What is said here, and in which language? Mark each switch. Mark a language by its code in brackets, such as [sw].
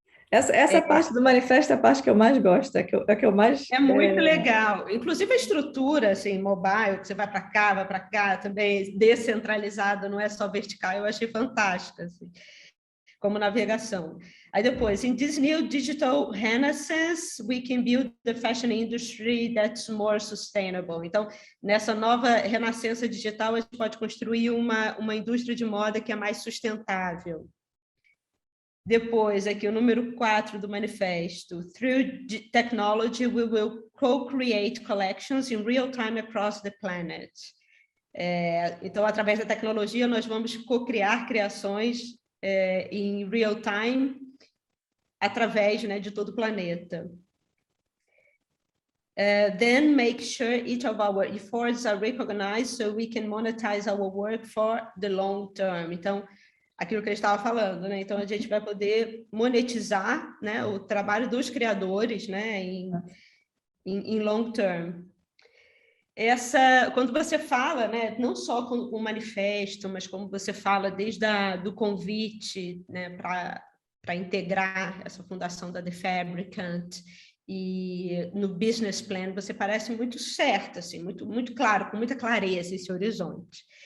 [pt] Essa parte do manifesto é a parte que eu mais gosto, é que eu mais... é muito legal. Inclusive a estrutura, assim, mobile, que você vai para cá também, descentralizada, não é só vertical, eu achei fantástica, assim, como navegação. Aí depois, [en] in this new digital renaissance, we can build the fashion industry that's more sustainable. [pt] Então, nessa nova renascença digital, a gente pode construir uma indústria de moda que é mais sustentável. Depois, aqui o número 4 do manifesto. [en] Through technology, we will co-create collections in real time across the planet. [pt] Então, através da tecnologia, nós vamos co-criar criações em [en] real time, [pt] através, né, de todo o planeta. [en] Then make sure each of our efforts are recognized so we can monetize our work for the long term. [pt] Então, aquilo que a gente estava falando, né? Então, a gente vai poder monetizar, né, o trabalho dos criadores, né, em [en] long term. [pt] Quando você fala, né, não só com o manifesto, mas como você fala desde do convite, né, para integrar essa fundação da The Fabricant, e no business plan você parece muito certo, assim, muito claro, com muita clareza esse horizonte.